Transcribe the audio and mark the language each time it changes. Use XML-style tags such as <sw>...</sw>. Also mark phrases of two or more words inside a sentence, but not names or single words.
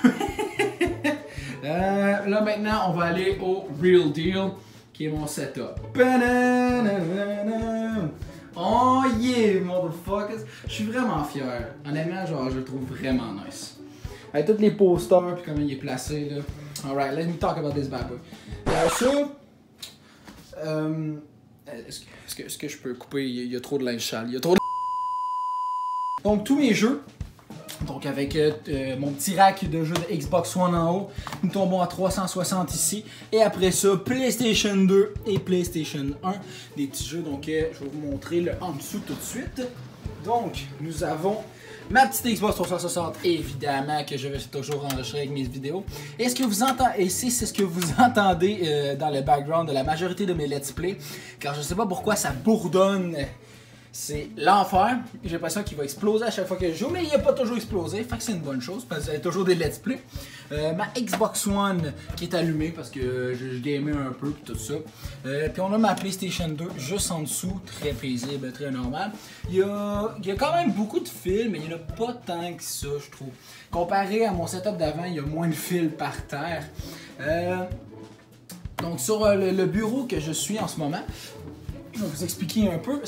<fr>Là, maintenant, on va aller au Real Deal qui est mon setup.</fr> <en>Oh yeah, motherfuckers!</en> <fr>Je suis vraiment fier. Honnêtement, genre, je le trouve vraiment nice. Avec tous les posters puis comment il est placé là.</fr> <en>Alright, let me talk about this bad boy.</en> <fr>Est-ce que je peux couper? Il y a trop de linge sale. Il y a trop de... Donc tous mes jeux. Donc avec mon petit rack de jeux de Xbox One en haut, nous tombons à 360 ici. Et après ça, PlayStation 2 et PlayStation 1. Des petits jeux, donc je vais vous montrer le en dessous tout de suite. Donc nous avons ma petite Xbox 360, évidemment, que je vais toujours enregistrer avec mes vidéos. Et ce que vous entendez, et c'est ce que vous entendez dans le background de la majorité de mes</fr> <en>let's play,</en> <fr>car je sais pas pourquoi ça bourdonne. C'est l'enfer. J'ai l'impression qu'il va exploser à chaque fois que je joue, mais il n'a pas toujours explosé. Fait que c'est une bonne chose parce que vous avez toujours des</fr> <en>let's play.</en> <fr>Ma Xbox One qui est allumée parce que je gamais un peu et tout ça. Puis on a ma PlayStation 2 juste en dessous, très paisible, très normal. Il y a quand même beaucoup de fils, mais il n'y en a pas tant que ça, je trouve. Comparé à mon setup d'avant, il y a moins de fils par terre. Donc sur le bureau que je suis en ce moment, je vais vous expliquer un peu.</fr>